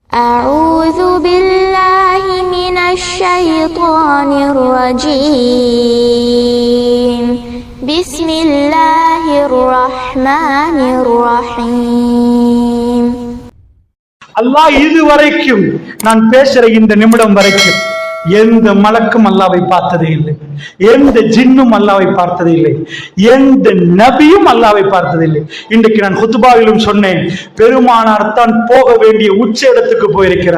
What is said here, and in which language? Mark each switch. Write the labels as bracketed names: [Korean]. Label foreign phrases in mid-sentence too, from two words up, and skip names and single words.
[Arabic] أعوذ بالله من الشيطان الرجيم بسم الله الرحمن الرحيم. [Tamil] அல்லாஹ் இதுவரைக்கும் நான் பேசுற இந்த நிமிடம் வரைக்கும் எந்த மலக்கும் அல்லாவை பார்த்ததே இல்லை, எந்த ஜின்னும் அல்லாவை பார்த்ததே இல்லை, எந்த நபியும் அல்லாவை பார்த்ததே இல்லை. இன்றைக்கு நான் குத்துபாவிலும் சொன்னேன், பெருமானார் தான் போக வேண்டிய உச்ச இடத்துக்கு போயிருக்கிறார்.